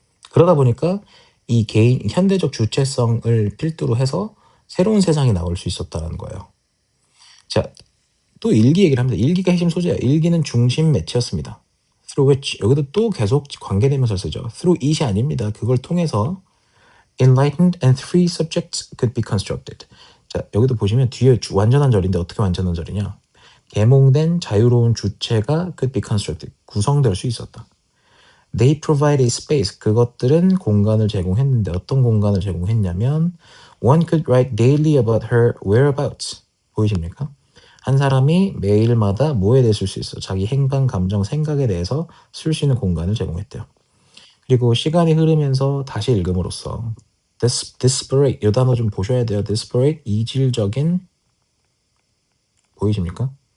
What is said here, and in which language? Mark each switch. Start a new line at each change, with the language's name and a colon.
Korean: 그러다 보니까 이 개인 현대적 주체성을 필두로 해서 새로운 세상이 나올 수 있었다는 거예요. 자, 또 일기 얘기를 합니다. 일기가 핵심 소재예요. 일기는 중심 매체였습니다.
English: through which
Korean: 여기도 또 계속 관계대명사를 쓰죠.
English: through it
Korean: 이 아닙니다. 그걸 통해서
English: enlightened and free subjects could be constructed.
Korean: 자, 여기도 보시면 뒤에 완전한 절인데 어떻게 완전한 절이냐? 계몽된 자유로운 주체가
English: could be constructed.
Korean: 구성될 수 있었다.
English: They provide a space.
Korean: 그것들은 공간을 제공했는데 어떤 공간을 제공했냐면
English: one could write daily about her whereabouts.
Korean: 보이십니까? 한 사람이 매일마다 뭐에 대해 쓸 수 있어? 자기 행방, 감정, 생각에 대해서 쓸 수 있는 공간을 제공했대요. 그리고 시간이 흐르면서 다시 읽음으로써 desperate 이 단어 좀 보셔야 돼요. desperate 이질적인 보이십니까?